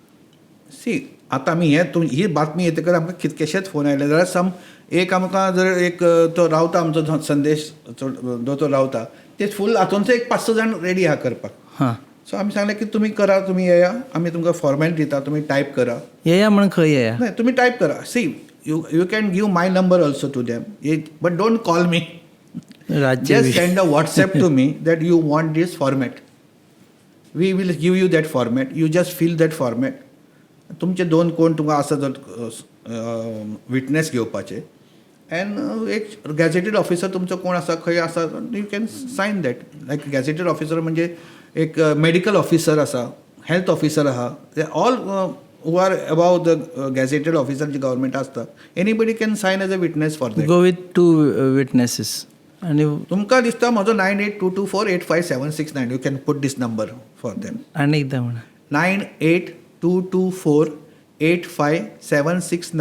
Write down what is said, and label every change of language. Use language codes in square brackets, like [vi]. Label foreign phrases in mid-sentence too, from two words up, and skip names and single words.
[kok] सी आतां आमी ही बातमी येतकच आमकां कितकेशेच फोन आयले जाल्यार एक आमकां जर एक तो रावता आमचो संदेश दोतोर रावता, ते फूल हातूंतचे एक 5-6 जाण रेडी आहा करपाक. हां. सो आमी सांगलें की तुमी करा, तुमी येया, आमी तुमकां फॉर्मॅट दिता, तुमी टायप करा. येया म्हण खंय येया? [mr] नाही, तुम्ही टाईप करा. [en] See, you can give my number also to them, but don't call me. [kok] राज्य [en] Just send a WhatsApp to me that you want this format. We will give you that format. You just fill that format. [kok] तुमचे दोन कोण तुमकां आसा जर विटनेस घेवपाचे, अँड एक [en] gazetted officer [kok] तुमचो कोण आसा, खंय आसा, [en] you can sign that. like gazetted officer [kok] म्हणजे एक मेडिकल ऑफिसर आसा, हेल्थ ऑफिसर आहा, [en] they all who are above the gazetted officer [kok] जे गव्हर्मेंट आसता, [en] anybody can sign as a witness for that. go with 2 witnesses. आणि [kok] तुमकां दिसता म्हजो 9822485769. [en] You can put this number for them. [kok] आनी एकदां म्हणा. 9822485769.